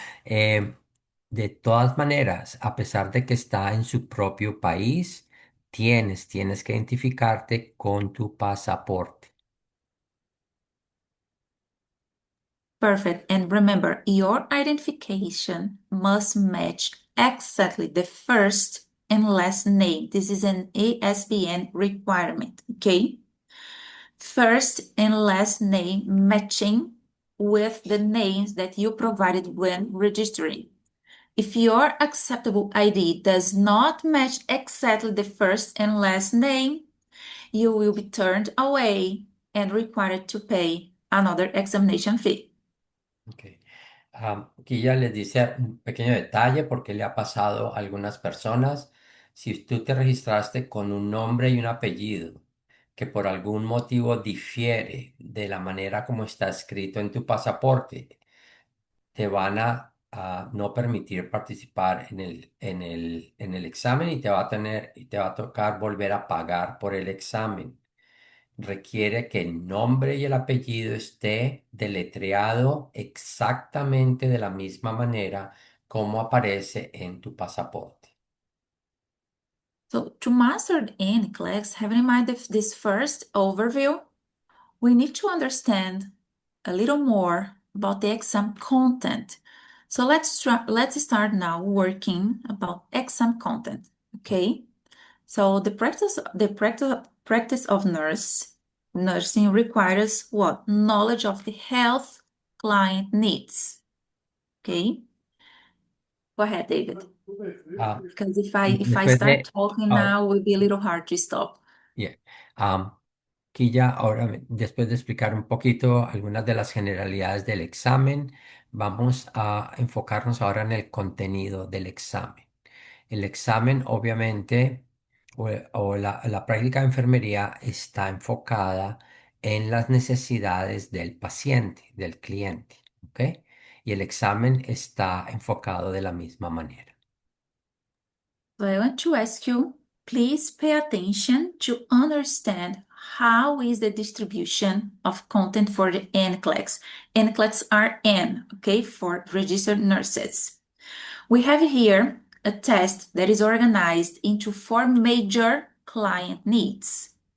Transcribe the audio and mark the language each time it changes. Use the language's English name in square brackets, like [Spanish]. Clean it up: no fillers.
[Spanish] Eh, de todas maneras, a pesar de que está en su propio país, tienes que identificarte con tu pasaporte. [English] Perfect. And remember, your identification must match exactly the first and last name. This is an ASBN requirement, okay? First and last name matching with the names that you provided when registering. If your acceptable ID does not match exactly the first and last name, you will be turned away and required to pay another examination fee. Ok. [Spanish] Aquí ya les dice un pequeño detalle porque le ha pasado a algunas personas. Si tú te registraste con un nombre y un apellido que por algún motivo difiere de la manera como está escrito en tu pasaporte, te van a no permitir participar en el examen y te va a tocar volver a pagar por el examen. requiere que el nombre y el apellido esté deletreado exactamente de la misma manera como aparece en tu pasaporte. [English] So to master the NCLEX, have in mind this first overview, we need to understand a little more about the exam content. So let's start now working about exam content, okay? So the practice of nursing requires what? Knowledge of the health client needs, okay? Go ahead, David. Ah, Because if I [Spanish] después [English] start [Spanish] de, [English] talking [Spanish] ahora, [English] now, it will be a little hard to stop. yeah. [Spanish] Aquí ya, ahora, después de explicar un poquito algunas de las generalidades del examen, vamos a enfocarnos ahora en el contenido del examen. El examen, obviamente, o la práctica de enfermería está enfocada en las necesidades del paciente, del cliente, ¿ok? Y el examen está enfocado de la misma manera. [English] So I want to ask you, please pay attention to understand how is the distribution of content for the NCLEX. NCLEX are N, okay, for registered nurses. We have here a test that is organized into 4 major client needs.